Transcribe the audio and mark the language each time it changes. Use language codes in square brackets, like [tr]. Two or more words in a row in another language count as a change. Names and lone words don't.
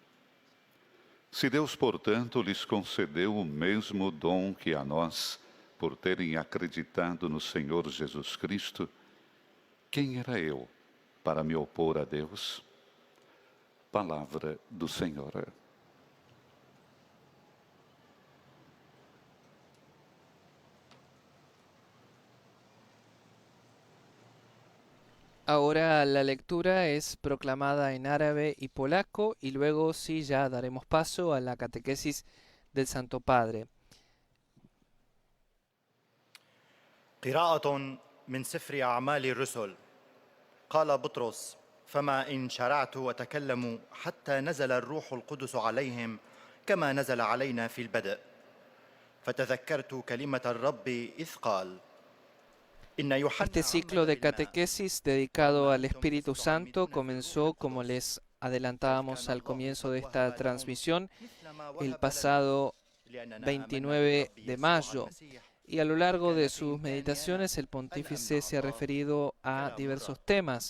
[pt] Se Deus, portanto, lhes concedeu o mesmo dom que a nós, por terem acreditado no Senhor Jesus Cristo, quem era eu para me opor a Deus? Palavra do Senhor. [es] Ahora la lectura es proclamada en árabe y polaco y luego sí ya daremos paso a la catequesis del Santo Padre. [ar] قراءة من سفر أعمال الرسل. قال بطرس: فما إن شرعت وتكلموا حتى نزل الروح القدس عليهم كما نزل علينا في البدء. فتذكرت كلمة الرب إذ قال: [es] Este ciclo de catequesis dedicado al Espíritu Santo comenzó, como les adelantábamos al comienzo de esta transmisión, el pasado 29 de mayo. Y a lo largo de sus meditaciones el pontífice se ha referido a diversos temas.